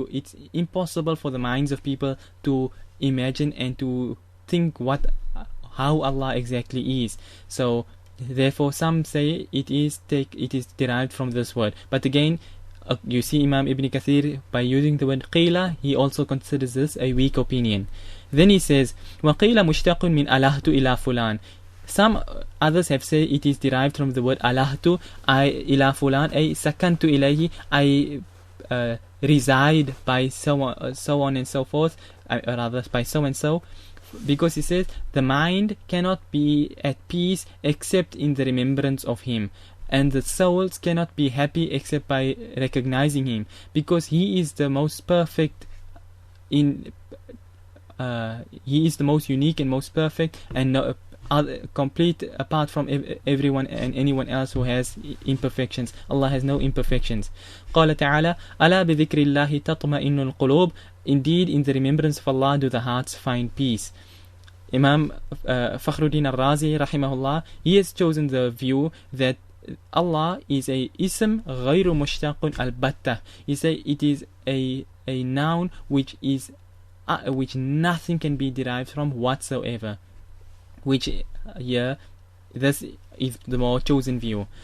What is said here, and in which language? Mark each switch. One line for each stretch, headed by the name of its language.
English: It's impossible for the minds of people to imagine and to think how Allah exactly is. So therefore some say it is derived from this word. But again, you see Imam Ibn Kathir, by using the word qila, he also considers this a weak opinion. Then he says
Arabic: وَقِيلَ مُشْتَقٌ مِنْ أَلَهْتُ إِلَى فُلَانٍ.
English: Some others have said it is derived from the word
Arabic: alahtu, ila fulan, ay sakantu ilayhi,
English: I reside by so on and so forth, rather by so and so, because he says the mind cannot be at peace except in the remembrance of him, and the souls cannot be happy except by recognizing him, because he is the most perfect he is the most unique and most perfect, and complete apart from everyone and anyone else who has imperfections. Allah has no imperfections.
Arabic: قال تعالى ألا بذكر الله تطمئن القلوب.
English: Indeed, in the remembrance of Allah do the hearts find peace. Imam Fakhruddin al-Razi rahimahullah, he has chosen the view that Allah is a ism
Arabic: غير مشتق البتة.
English: He say it is a noun which nothing can be derived from whatsoever, which here this is the more chosen view.